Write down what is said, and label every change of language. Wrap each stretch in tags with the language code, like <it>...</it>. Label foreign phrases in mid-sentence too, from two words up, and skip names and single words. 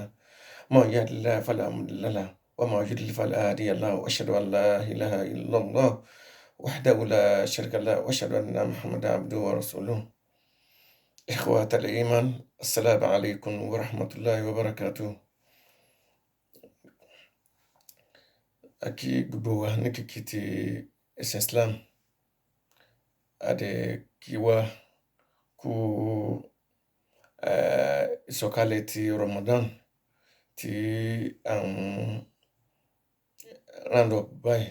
<ar>ما يهد الله فلا مضل له وما يضلل فلا هادي له، وأشهد أن لا إله إلا الله وحده لا شريك له، وأشهد أن محمدا عبده ورسوله. إخوة الإيمان، السلام عليكم ورحمة الله وبركاته.</ar> <yo>Aki gbogbo wa ní kíkí ti ẹ̀sìn Islam. Adé kí wa kú ìsọ̀kalẹ̀ ti Ramadan tí à ń</yo> <en>round up</en> <yo>báyìí.</yo>